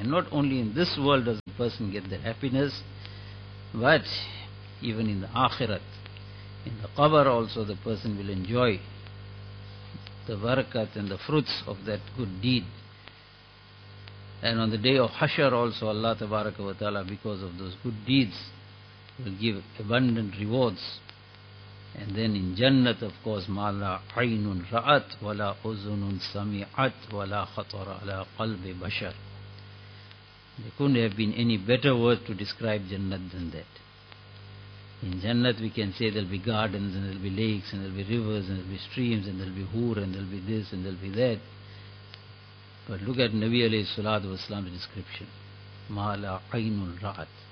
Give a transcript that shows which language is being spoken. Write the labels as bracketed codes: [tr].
[en] And not only in this world does the person get that happiness, but even in the akhirat, in the qabr also, the person will enjoy the barakat and the fruits of that good deed. And on the day of Hashar also, Allah Tabaraka wa Ta'ala, because of those good deeds, will give abundant rewards. And then in Jannat, of course, [ar] مَا لَا عَيْنٌ رَأَتْ وَلَا أُذُنٌ سَمِعَتْ وَلَا خَطَرَ عَلَىٰ قَلْبِ بَشَرٍ. [en] There couldn't have been any better word to describe Jannat than that. In Jannat we can say there'll be gardens and there'll be lakes and there'll be rivers and there'll be streams and there'll be hoor and there'll be this and there'll be that. But look at Nabi alayhi salatu wasalam's description. Ma la aynun ra'at.